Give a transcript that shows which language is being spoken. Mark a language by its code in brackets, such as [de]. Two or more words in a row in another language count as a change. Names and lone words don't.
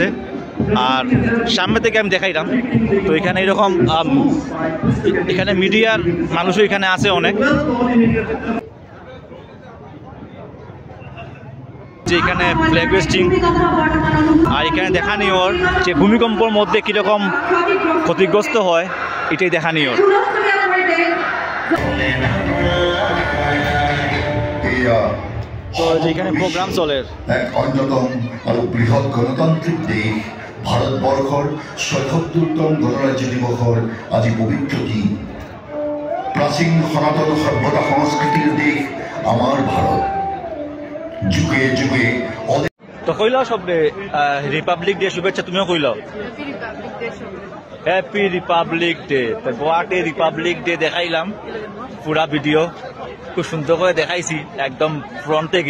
[bn] আর সামনে থেকে আমি দেখাইলাম তো এখানে এরকম এখানে মিডিয়ার মানুষও এখানে আছে অনেক, যে এখানে [en] flag hoisting [bn] আর এখানে দেখানি ওর যে ভূমিকম্পর মধ্যে কীরকম ক্ষতিগ্রস্ত হয় এটাই দেখানি ওর। তো যেখানে প্রোগ্রাম চলে [as] এক অন্যতম আৰু বৃহৎ গণতান্ত্রিক দেশ ভাৰতবৰ্ষৰ ৭৭তম গণৰাজ্য দিৱসৰ আজি পবিত্ৰ দিন। প্ৰাচীন সনাতন সভ্যতা সংস্কৃতিৰ দেশ আমাৰ ভাৰত। যুগে যুগে [bn] তো কইলাও সবরে [en] republic day [bn] শুভেচ্ছা, তুমিও কইলাও [en] happy republic day. [bn] তো গোয়াতে [en] republic day [bn] দেখাইলাম পুরা ভিডিও, খুব সুন্দর করে দেখাইছি একদম ফ্রন্ট থেকে।